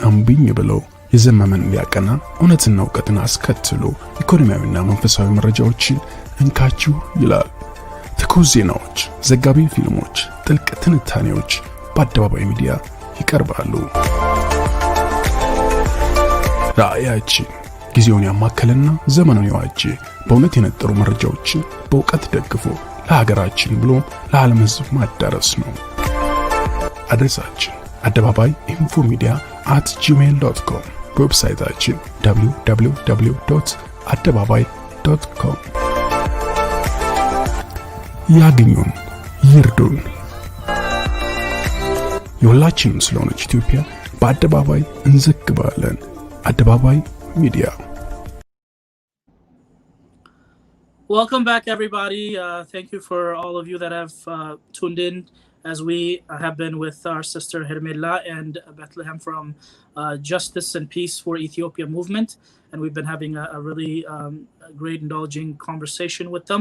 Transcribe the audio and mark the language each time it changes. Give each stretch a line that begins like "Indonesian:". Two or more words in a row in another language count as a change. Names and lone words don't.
Amharic: አምብኝ ብሎ የዘመመን ሊያቀና እውነትና እውቀትን አስከትሎ ኢኮኖሚያዊና መንፈሳዊ መረጃዎችን እንካችሁ ይላል። ትኩስ ዜናዎች፣ ዘጋቢ ፊልሞች፣ ጥልቅ ትንታኔዎች በአደባባይ ሚዲያ ይቀርባሉ። ራእያችን ጊዜውን ያማከለና ዘመኑን የዋጀ በእውነት የነጠሩ መረጃዎችን በእውቀት ደግፎ ለሀገራችን ብሎ ለዓለም ሕዝብ ማዳረስ ነው። አድሬሳችን አደባባይ infomedia@gmail.com፣ ዌብሳይታችን www.adebabai.com። ያግኙን፣ ይርዱን። የሁላችንም ስለሆነች ኢትዮጵያ በአደባባይ እንዘግባለን። አደባባይ ሚዲያ።
English: Welcome back, everybody. Thank you for all of you that have tuned in as we have been with our sister Hermela and Bethlehem from Justice and Peace for Ethiopia movement. And we've been having a really great, indulging conversation with them.